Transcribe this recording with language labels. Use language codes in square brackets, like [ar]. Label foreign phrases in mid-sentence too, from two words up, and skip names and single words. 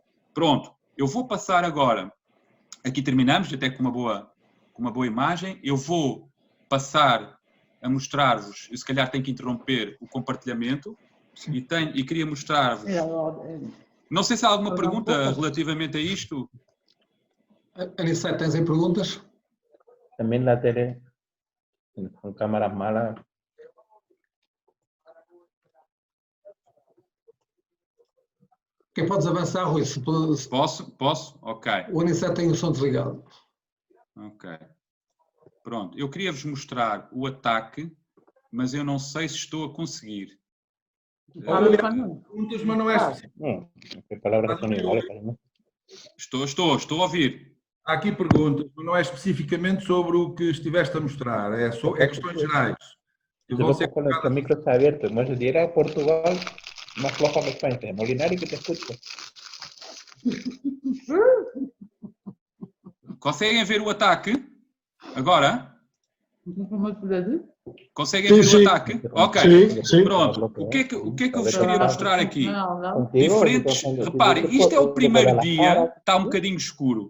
[pt] Pronto, eu vou passar agora, aqui terminamos, até com uma boa imagem, eu vou passar a mostrar-vos, eu se calhar tenho que interromper o compartilhamento, e queria mostrar-vos, não sei se há alguma pergunta relativamente a isto. Anicete, tens aí perguntas? [es] También la tele con cámaras malas. [pt] Quem podes avançar, Rui? Posso? Ok. O Anicete tem o som desligado. Ok. Pronto, eu queria-vos mostrar o ataque, mas eu não sei se estou a conseguir. Perguntas, mas não é específico. [es] No, las palabras son iguales para mí. [pt] Estou a ouvir. Há aqui perguntas, mas não é especificamente sobre o que estiveste a mostrar, é questões gerais. E [es] Yo [pt] vão [es] lo [pt] ser [es] con el micro está abierto. Como si diera Portugal más floja que España. Molinari, que te escucho. [pt] Conseguem ver o ataque? Agora? Conseguem Sim, ver sim. o ataque? Ok. Sim. Pronto. O que é que eu vos queria mostrar aqui? [es] No. Diferentes. [pt] Reparem, isto é o primeiro dia, está um bocadinho escuro.